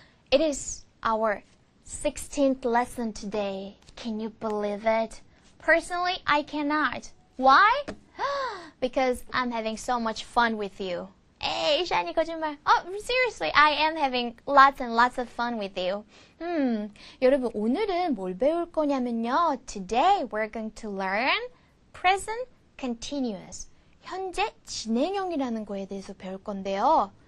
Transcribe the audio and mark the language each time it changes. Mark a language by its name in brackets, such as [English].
[English] It is our 16th lesson today. Can you believe it? Personally, I cannot. Why? Because I'm having so much fun with you. Hey, shiny [Korean] 거짓말. [English] Oh, seriously, I am having lots and lots of fun with you. [Korean] 여러분, 오늘은 뭘 배울 거냐면요. [English] Today we're going to learn present continuous. [Korean] 현재 진행형이라는 거에 대해서 배울 건데요.